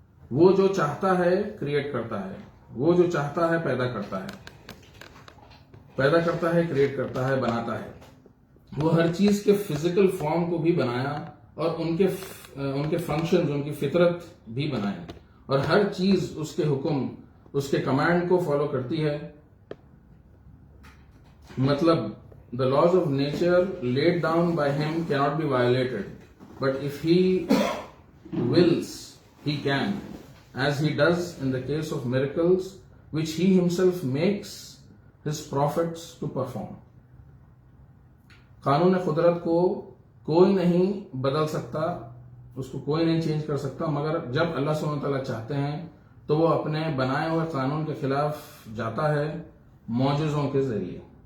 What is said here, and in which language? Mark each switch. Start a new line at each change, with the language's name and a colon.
Urdu: وہ جو چاہتا ہے کریٹ کرتا ہے، وہ جو چاہتا ہے پیدا کرتا ہے، کریٹ کرتا ہے، بناتا ہے. وہ ہر چیز کے فزیکل فارم کو بھی بنایا اور ان کے فنکشن، ان کی فطرت بھی بنائے، اور ہر چیز اس کے حکم، اس کے کمانڈ کو فالو کرتی ہے.
English: مطلب the laws of nature laid down by him cannot be violated, but if he wills, he can, as he does in the case of miracles which he himself makes his prophets to perform.
Urdu: قانون قدرت کو کوئی نہیں بدل سکتا، اس کو کوئی نہیں چینج کر سکتا، مگر جب اللہ سبحانہ وتعالیٰ چاہتے ہیں تو وہ اپنے بنائے ہوئے قانون کے خلاف جاتا ہے معجزوں کے ذریعے.